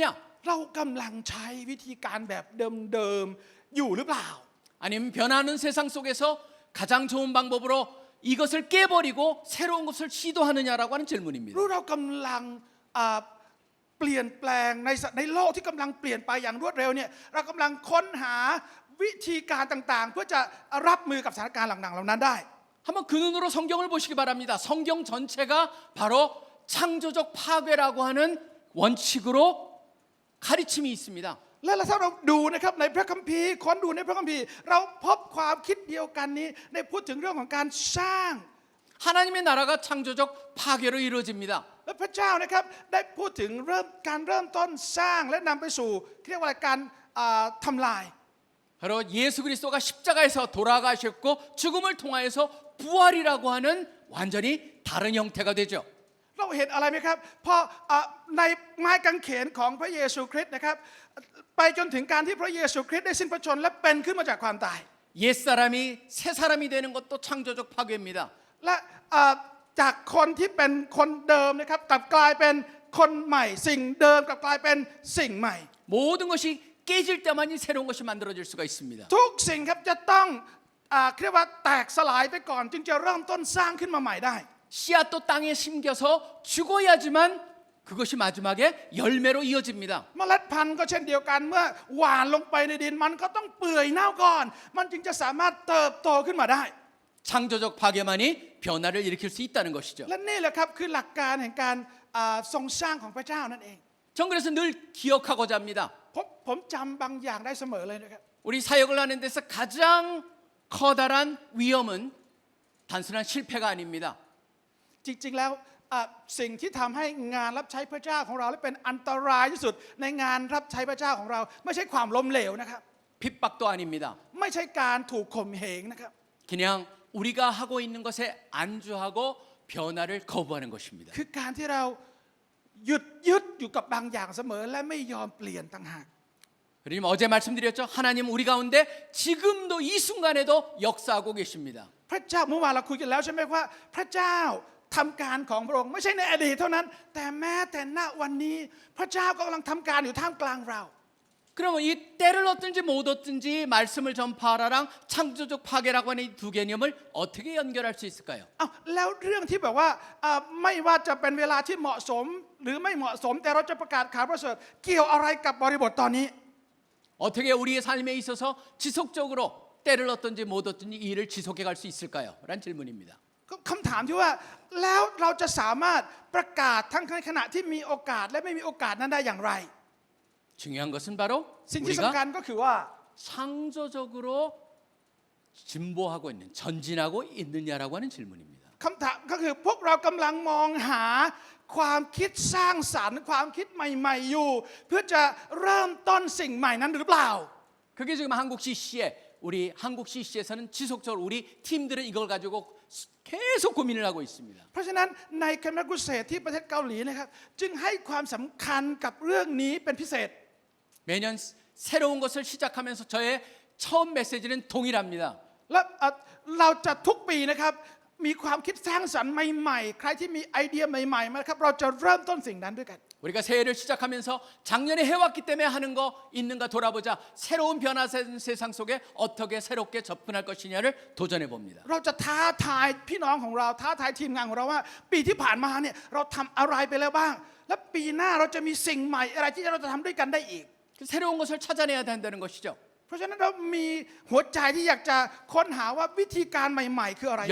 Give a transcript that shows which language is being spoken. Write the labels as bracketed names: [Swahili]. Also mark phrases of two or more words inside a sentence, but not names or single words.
[Thai] เรากำลังใช้วิธีการแบบเดิมๆอยู่หรือเปล่า [Korean] 아니면 변하는 세상 속에서 가장 좋은 방법으로 이것을 깨버리고 새로운 것을 시도하느냐라고 하는 [Thai] หรื [Korean] 질문입니다. [Thai] อเรากำลังเปลี่ยนแปลงในโลกที่กำลังเปลี่ยนไปอย่างรวดเร็วเนี่ยเรากำลังค้นหาวิธีการต่างๆ เพื่อจะรับมือกับสถานการณ์หลังๆเหล่านั้นได้ [Korean] 한번 그 눈으로 성경을 보시기 바랍니다. 성경 전체가 바로 창조적 파괴라고 하는 원칙으로 가르침이 있습니다. [Thai] และถ้าเราดูนะครับในพระคัมภีร์ค้นดูในพระคัมภีร์เราพบความคิดเดียวกันนี้ในพูดถึงเรื่องของการสร้าง [Korean] 하나님의 나라가 창조적 파괴로 이루어집니다. [Thai] และพระเจ้านะครับได้พูดถึงการเริ่มต้นสร้างและนำไปสู่เรียกว่าการทำลาย [Korean] 바로 예수 그리스도가 십자가에서 돌아가셨고 죽음을 통하여서 부활이라고 하는 완전히 다른 형태가 되죠. [Thai] เราเห็นอะไรไหมครับพอในไม้กางเขนของพระเยซูคริสต์นะครับไปจนถึงการที่พระเยซูคริสต์ได้สิ้นพระชนม์และเป็นขึ้นมาจากความตาย [Korean] 옛사람이 새 사람이 되는 것도 창조적 파괴입니다. [Thai] และจากคนที่เป็นคนเดิมนะครับกลับกลายเป็นคนใหม่สิ่งเดิมกลับกลายเป็นสิ่งใหม่ [Korean] 모든 것이 깨질 때만이 새로운 것이 만들어질 수가 있습니다. [Thai] ทุกสิ่งครับจะต้องเรียกว่าแตกสลายไปก่อนจึงจะเริ่มต้นสร้างขึ้นมาใหม่ได้ [Korean] 씨앗도 땅에 심겨서 죽어야지만 그것이 마지막에 열매로 이어집니다. [Thai] เมล็ดพันธุ์ก็เช่นเดียวกันเมื่อหว่านลงไปในดินมันก็ต้องเปื่อยเน่าก่อนมันจึงจะสามารถเติบโตขึ้นมาได้ [Korean] 창조적 파괴만이 변화를 일으킬 수 있다는 것이죠. [Thai] และนี่แหละครับคือหลักการแห่งการทรงสร้างของพระเจ้านั่นเอง [Korean] 전 그래서 늘 기억하고자 합니다. [Thai] ผมจำบางอย่างได้เสมอเลยนะครับ [Korean] 우리 사역을 하는 데서 가장 커다란 위험은 단순한 실패가 아닙니다. [Thai] จริงๆแล้วสิ่งที่ทำให้งานรับใช้พระเจ้าของเราและเป็นอันตรายที่สุดในงานรับใช้พระเจ้าของเราไม่ใช่ความล้มเหลวนะครับ [Korean] 핍박도 아닙니다. [Thai] ไม่ใช่การถูกข่มเหงนะครับ [Korean] 그냥 우리가 하고 있는 것에 안주하고 변화를 거부하는 것입니다. [Thai] คือการที่เรายึดอยู่กับบางอย่างเสมอและไม่ยอมเปลี่ยนต่างหาก [Korean] 그러면 어제 말씀드렸죠. 하나님 우리 가운데 지금도 이 순간에도 역사하고 계십니다. [Thai] พระเจ้าเมื่อวานเราคุยกันแล้วใช่ไหมว่าพระเจ้าทำการของพระองค์ไม่ใช่ในอดีตเท่านั้นแต่แม้แต่ณวันนี้พระเจ้าก็กำลังทำการอยู่ท่ามกลางเรา [Korean] 그러면 이 때를 얻든지 못 얻든지 말씀을 전파하라랑 창조적 파괴라고 하는 이 두 개념을 어떻게 연결할 수 있을까요? [Thai] แล้วเรื่องที่แบบว่าไม่ว่าจะเป็นเวลาที่เหมาะสมหรือไม่เหมาะสมแต่เราจะประกาศข่าวประเสริฐเกี่ยวอะไรกับบริบทตอนนี้ [Korean] 어떻게 우리의 삶에 있어서 지속적으로 때를 얻든지 못 얻든지 이 일을 지속해 갈 수 있을까요? 라는 질문입니다. [Thai] คำถามที่ว่าแล้วเราจะสามารถประกาศทั้งในขณะที่มีโอกาสและไม่มีโอกาสนั้นได้อย่างไร [Korean] 중요한 것은 바로 [Thai] สิ่งที่สำคัญ [Korean] 우리가 [Thai] ก็คือว่า [Korean] 창조적으로 진보하고 있는 전진하고 있느냐라고 하는 질문입니다. [Thai] คำถามก็คือพวกเรากำลังมองหาความคิดสร้างสรรค์ความคิดใหม่ๆอยู่เพื่อจะเริ่มต้นสิ่งใหม่นั้นหรือเปล่า [Korean] 그게 지금 한국 CC에 우리 한국 CC에서는 지속적으로 우리 팀들은 이걸 가지고 계속 고민을 하고 있습니다. [Thai] เพราะฉะนั้นในคณะกุศลที่ประเทศเกาหลีนะครับจึงให้ความสำคัญกับเรื่องนี้เป็นพิเศษ [Korean] 매년 새로운 것을 시작하면서 저의 처음 메시지는 동일합니다. [Thai] และเราจะทุกปีนะครับมีความคิดสร้างสรรค์ใหม่ๆใครที่มีไอเดียใหม่ๆมาครับเราจะเริ่มต้นสิ่งนั้นด้วยกัน [Korean] 우리가 새해를 시작하면서 작년에 해왔기 때문에 하는 거 있는가 돌아보자. 새로운 변화된 세상 속에 어떻게 새롭게 접근할 것이냐를 도전해 봅니다. [Thai] เราจะท้าทายพี่น้องของเราท้าทายทีมงานของเราว่าปีที่ผ่านมาเนี่ยเราทำอะไรไปแล้วบ้างและปีหน้าเราจะมีสิ่งใหม่อะไรที่เราจะทำด้วยกันได้อีก [Korean] 새로운 것을 찾아내야 된다는 것이죠. [Thai] เพราะฉะนั้นเรามีหัวใจที่อยากจะค้นหาว่าวิธีการใหม่ๆคืออะไรบ้าง